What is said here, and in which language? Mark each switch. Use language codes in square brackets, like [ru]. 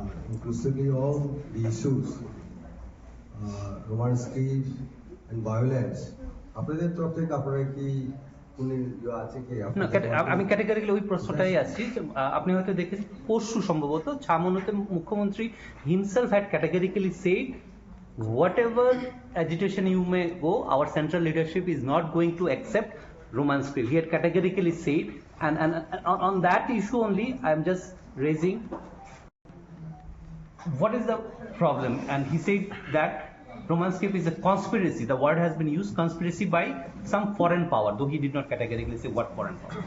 [en] inclusively all the issues, Roman script and violence. [bn] আপনাদের তরফ থেকে আপনারা কি কোনো আছে কি না আমি ক্যাটাগরিক্যালি ওই প্রশ্নটাই আছি যে, আপনি হয়তো দেখেছেন পরশু সম্ভবত ছামনুতে মুখ্যমন্ত্রী himself had categorically shed [en] whatever agitation you may go, our central leadership is not going to accept Roman script. He had categorically said, and on that issue only I am just raising what is the problem, and he said that Roman script is a conspiracy. The word has been used, conspiracy by some foreign power, though he did not categorically say what foreign power.